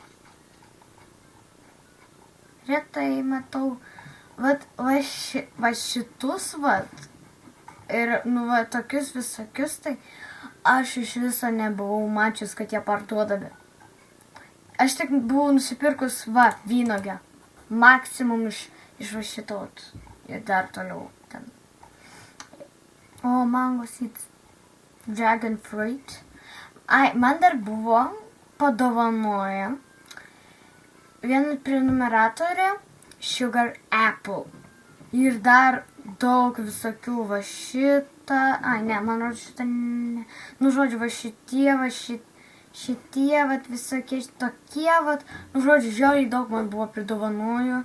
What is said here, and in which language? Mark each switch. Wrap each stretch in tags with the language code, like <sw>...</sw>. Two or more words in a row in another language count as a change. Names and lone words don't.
<lt>Retai matau, va šitus, ir tokius visokius, tai aš iš viso nebuvau mačius, kad jie parduodami. Aš tik buvau nusipirkus, vynogę, maksimum iš va šitot ir dar toliau ten. O,</lt> <en>mango seeds, dragon fruit.</en> <lt>Man dar buvo padovanoję vieną prenumeratorę</lt> <en>Sugar Apple.</en> <lt>Ir dar daug visokių va šitą, man rodo šitą, žodžiu, va šitie, visokie tokie, žodžiu, žiauriai daug man buvo pridovanoju.</lt>